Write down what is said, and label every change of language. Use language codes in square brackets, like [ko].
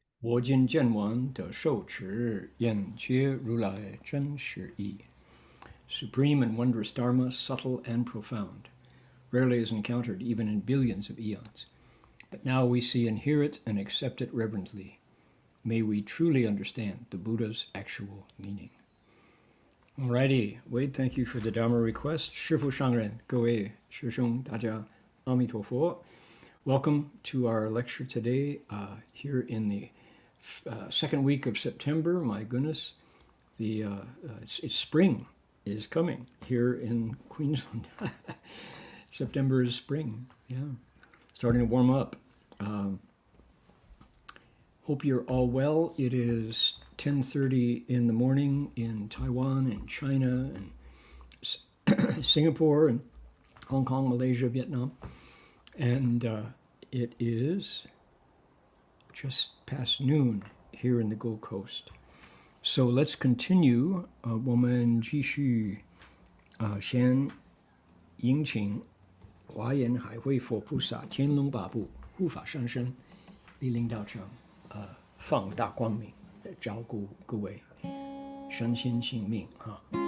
[zh] 我今见闻得受持，愿觉如来真实义。 [en] Supreme and wondrous Dharma, subtle and profound, rarely is encountered even in billions of eons. But now we see and hear it and accept it reverently. May we truly understand the Buddha's actual meaning. Alrighty, Wade, thank you for the Dharma request. [zh] 师父上人，各位师兄大家阿弥陀佛。 [en] Welcome to our lecture today here in the second week of September. My goodness, it's spring is coming here in Queensland. September is spring, yeah, starting to warm up. Hope you're all well. It is 10:30 in the morning in Taiwan and China and Singapore and Hong Kong, Malaysia, Vietnam. And it is just past noon here in the Gold Coast. So let's continue. [zh] 我们继续先迎请华严海会佛菩萨天龙八部护法上身莅临道场，放大光明，照顾各位身心性命哈。